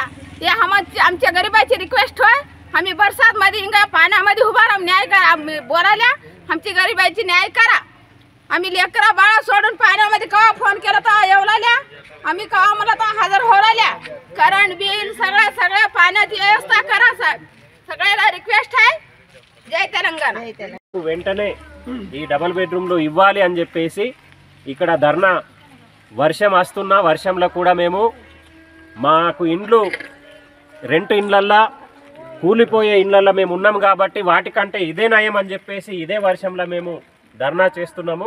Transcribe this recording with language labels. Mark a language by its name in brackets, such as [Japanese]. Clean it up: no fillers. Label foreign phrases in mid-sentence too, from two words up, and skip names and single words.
[Marathi] हे आमच्या गरीबाची रिक्वेस्ट होय. आम्ही बरसात मध्ये हिंगा पाण्यामध्ये उभा राहून न्याय करा बोलायला. आमची गरीबाईची न्याय करा. आम्ही लेकरा बाळा सोडून पाण्यामध्ये कवा फोन केला तर येवलाल्या. आम्ही कवा मला तर हजर होलाल्या. करंट बिल सगळ्या पाण्याची व्यवस्था करा साहेब. सगळ्याला रिक्वेस्ट आहे. [Telugu] జై తెలంగాణ. వెంటనే ఈ డబుల్ బెడ్రూమ్లు ఇవ్వాలి అని చెప్పేసి ఇక్కడ ధర్నా. వర్షం వస్తున్నా వర్షంలో కూడా మేము మాకు ఇండ్లు రెంట్ ఇండ్లల్లా కూలిపోయే ఇండ్లల్లో మేము ఉన్నాం కాబట్టి వాటికంటే ఇదే నయం అని చెప్పేసి ఇదే వర్షంలో మేము ధర్నా చేస్తున్నాము.